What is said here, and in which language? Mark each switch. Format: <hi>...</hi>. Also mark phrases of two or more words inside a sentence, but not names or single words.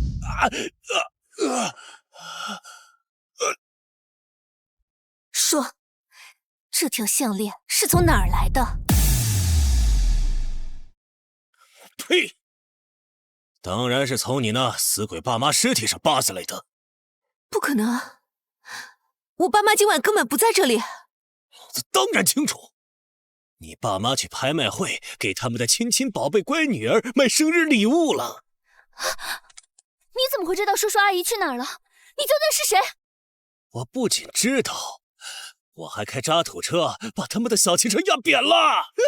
<zh>说，这条项链是从哪儿来的？呸！当然是从你那死鬼爸妈尸体上扒下来的。不可能啊！我爸妈今晚根本不在这里。老子当然清楚，你爸媽去拍賣會給他們的親親寶貝乖女兒買生日禮物了。你怎麼會知道叔叔阿姨去哪兒了？你究竟是誰？我不僅知道，我還開渣土車把他們的小汽車壓扁了。</zh>